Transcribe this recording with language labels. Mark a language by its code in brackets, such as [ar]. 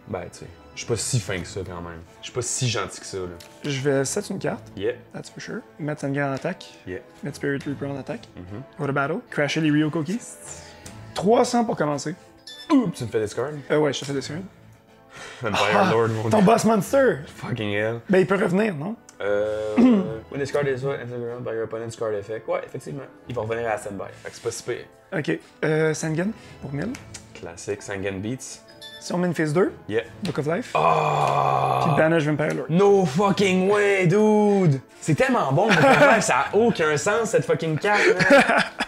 [fr] Ben, tu sais, je suis pas si fin que ça quand même. Je suis pas si gentil que ça, là. Je vais set une carte, [en] Yeah, that's for sure. [fr] Mettre Sangan en attaque. [en] yeah. [fr] Mettre Spirit Reaper en attaque. Mm-hmm. [en] Go to battle. [fr] Crasher les Ryukaki. 300 pour commencer. Oups, tu me fais discard? Ouais, je te fais des secondes. Vampire Lord, mon Ton dieu. boss monster! [en] Fucking hell. [fr] Ben, il peut revenir, non? [en] When this card is entered by your opponent's card effect. [fr] Ouais, effectivement. Il va revenir à la standby. Fait que c'est pas si pire. Ok. Sangan pour 1000. Classique, Sangan Beats. Si on met une phase 2, [en] Yeah. Book of Life. Oh! [fr] Puis Banish Vampire Lord. [en] No fucking way, dude! [fr] C'est tellement bon, mais ça a aucun sens, cette fucking carte, man.